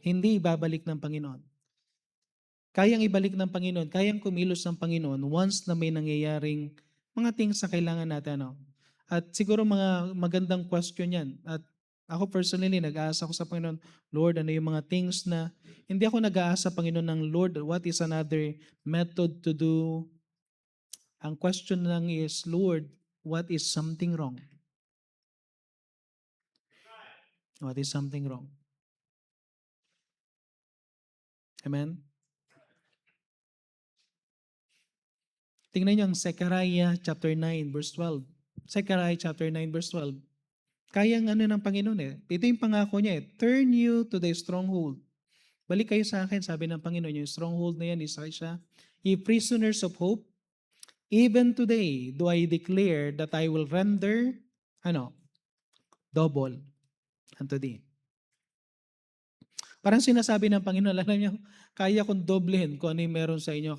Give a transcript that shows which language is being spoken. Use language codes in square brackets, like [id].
[tl] Hindi ibabalik ng Panginoon. Kayang ibalik ng Panginoon, kayang kumilos ng Panginoon once na may nangyayaring mga things sa kailangan natin. Ano? At siguro mga magandang question yan. At ako personally, nag-aasa ko sa Panginoon, Lord, ano yung mga things na hindi ako nag-aasa, Panginoon, ng Lord, [en] what is another method to do? [tl] Ang question lang [en] is, Lord, what is something wrong? What is something wrong? Amen? [tl] Tingnan niyo ang Zechariah chapter 9 verse 12. Zechariah chapter 9 verse 12. Kayang ano ng Panginoon eh. Ito yung pangako niya eh. [en] Turn you to the stronghold. [tl] Balik kayo sa akin, sabi ng Panginoon. Yung stronghold na yan, isa siya. [en] Ye prisoners of hope, even today do I declare that I will render, double unto thee. [tl] Parang sinasabi ng Panginoon, alam niyo, kaya kong doblehin kung ano yung meron sa inyo.